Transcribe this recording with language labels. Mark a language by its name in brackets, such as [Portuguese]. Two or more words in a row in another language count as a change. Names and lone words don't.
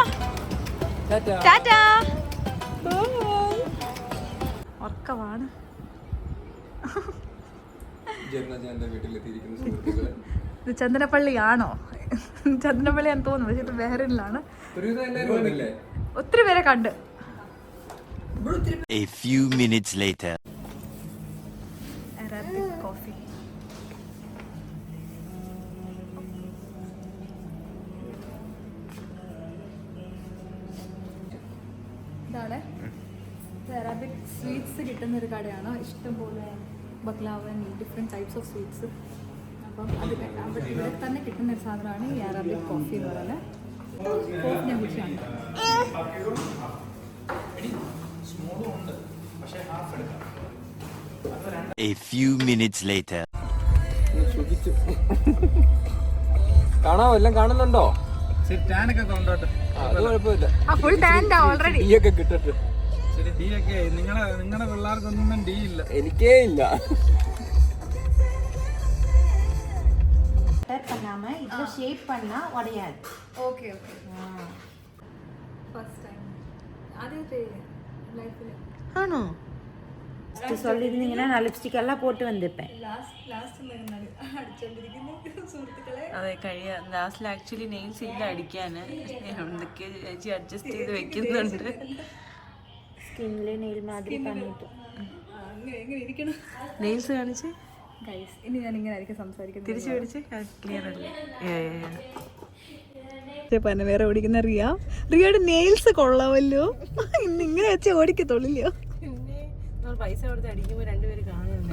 [Malayalam] ടാറ്റാ. ഉറക്കമാണ്. വീട്ടിലെത്തിയിരിക്കുന്ന സുഹൃത്തുക്കളെ, ഇത് ചന്ദനപ്പള്ളിയാണോ? ചന്ദനപ്പള്ളിയാന്ന് തോന്നുന്നു, പക്ഷെ ഇത് ബഹ്റിനിലാണ്. ഒത്തിരി പേരെ കണ്ട്. [English] A few minutes later. Arabic coffee. [Malayalam] ഇതാണ് അറബിക് സ്വീറ്റ്സ് കിട്ടുന്ന ഒരു കടയാണ്. ഇഷ്ടംപോലെ ബക്ലാവൻ, [English] different types of sweets. [Malayalam] അപ്പം അത് ഇവിടെ തന്നെ കിട്ടുന്ന ഒരു സാധനമാണ് ഈ [English] Arabic coffee [Malayalam] എന്ന് പറയുന്നത്. കോഫിനെ കുറിച്ചാണ്. [English] A few minutes later. [Malayalam] കാണാമോ? എല്ലാം കാണുന്നുണ്ടോ? ടാനൊക്കെ കൊണ്ടോട്ടെ, അത് കുഴപ്പമില്ല. [English] full tanned already. [Malayalam] തീയൊക്കെ കിട്ടട്ടെ. ശരി ഡി ഒക്കെ നിങ്ങളുടെ പിള്ളേർക്കൊന്നും ഡി ഇല്ല. എനിക്കേ ഇല്ല. [Tamil] பண்ணாம இதுல ஷேப் பண்ணா உடையாது. [English] okay okay first time [Malayalam] ആദ്യത്തെ ലൈഫിൽ ആണോ? [Tamil] சொல்லிருந்தீங்கன்னா நான் லிப்ஸ்டிக் எல்லாம் போட்டு வந்திருப்பேன். [Malayalam] ലാസ്റ്റ് അടിച്ചോണ്ടിരിക്കുന്ന സുഹൃത്തുക്കളെ. അതെ ലാസ്റ്റിൽ [English] actually nails [Malayalam] ഇല്ല അടിക്കാൻ. എന്തൊക്കെ ചേച്ചി അഡ്ജസ്റ്റ് ചെയ്ത് വെക്കുന്നുണ്ട്. [Tamil] ஸ்கின்ல நெயில் மாதிரி பண்ணிட்டு. [Malayalam] എങ്ങനെ ഇരിക്കണം നെയിൽസ് കാണിച്ച് ഗൈസ്. ഇനി ഞാൻ ഇങ്ങനെ ആയിരിക്കും സംസാരിക്കുന്നത്. തിരിച്ചു പിടിച്ച് ക്ലിയർ അല്ലേ? പന വേറെ ഓടിക്കുന്ന റിയയുടെ നെയിൽസ് കൊള്ളാമല്ലോ. ഇന്ന് ഇങ്ങനെ വെച്ച് ഓടിക്കത്തുള്ളില്ലയോ? പൈസ കൊടുത്ത് അടിക്കുമ്പോൾ രണ്ടുപേര് കാണുന്നേ.